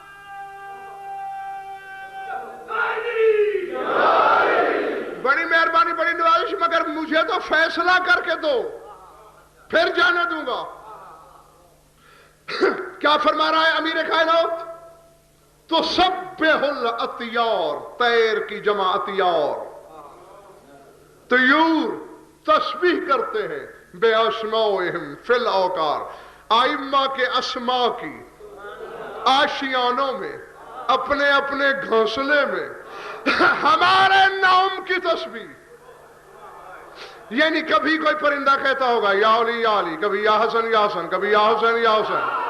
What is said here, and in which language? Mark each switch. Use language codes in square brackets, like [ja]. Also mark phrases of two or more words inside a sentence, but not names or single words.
[ur] بڑی مہربانی، بڑی نوازش، مگر مجھے تو فیصلہ کر کے دو، پھر جانے دوں گا۔ کیا فرما رہا ہے امیر کائنات؟ [ar] تسبح الاطیار، [ur] طیر کی جمع اطیار، طیور تسبیح کرتے ہیں [ar] بے اسمائہم فی الاوقار، [ur] ائمہ کے اسماء کی آشیانوں میں، اپنے اپنے گھونسلے میں ہمارے نام کی تسبیح۔ یعنی کبھی کوئی پرندہ کہتا ہوگا یا علی یا علی، کبھی یا حسن یا حسن، کبھی یا حسین یا حسین۔